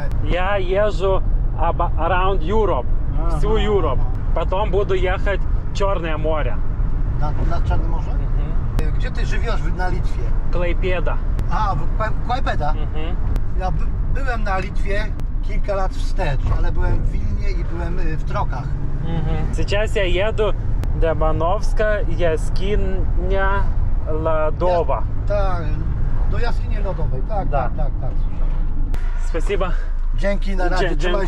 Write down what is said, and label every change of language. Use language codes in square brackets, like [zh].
[ru] Я езжу [en] around Europe, [ru] всю Europe. Потом буду ехать в Черное море. [pl] Na Czarne Morze? Gdzie ty żywiesz na Litwie? Klaipėda. A, Klaipėda? Ja byłem na Litwie kilka lat wstecz, ale byłem w Wilnie i byłem w Trokach. [ru] Сейчас я еду Demanovska, [pl] jaskinia lodowa. Tak, do jaskini lodowej, tak. [ru] Спасибо. [pl] Dzięki, na razie, trzymaj